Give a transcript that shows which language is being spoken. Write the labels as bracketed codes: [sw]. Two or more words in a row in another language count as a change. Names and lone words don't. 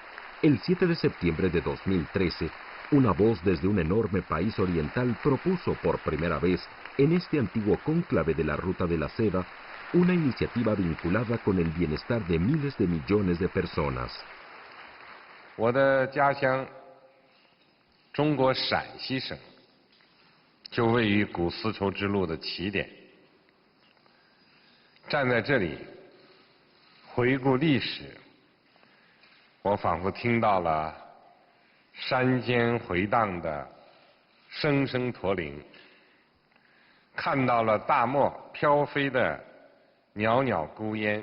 [es] El 7 de septiembre de 2013, una voz desde un enorme país oriental propuso por primera vez en este antiguo cónclave de la Ruta de la Seda una iniciativa vinculada con el bienestar de miles de millones de personas. [zh] 我的家乡中国陕西省就位于古丝绸之路的起点。站在这里回顾历史，我仿佛听到了山间回荡的声声驼铃，看到了大漠飘飞的袅袅孤烟。